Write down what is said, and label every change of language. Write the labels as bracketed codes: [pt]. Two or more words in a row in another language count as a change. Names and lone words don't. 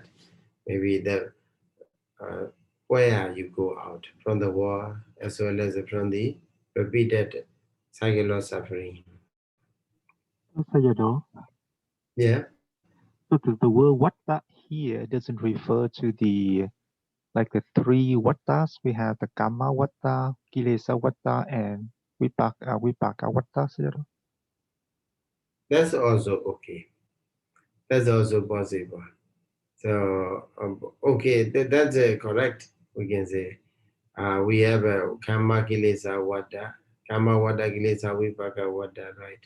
[en] Maybe the where you go out from the war as well as from the repeated cycle of suffering. Sayadaw. Yeah. So the word vatta here doesn't refer to the like the 3 vattas. We have the [pi] Kama vatta, Kilesa vatta, [en] and [pi] Vipaka vatta. [en] Sayadaw. That's also okay. That's also possible. So, okay, that's correct. We can say we have a [pi] Kama Kilesa Vada, Kama Vada Kilesa Vipaka Vada, [en] right?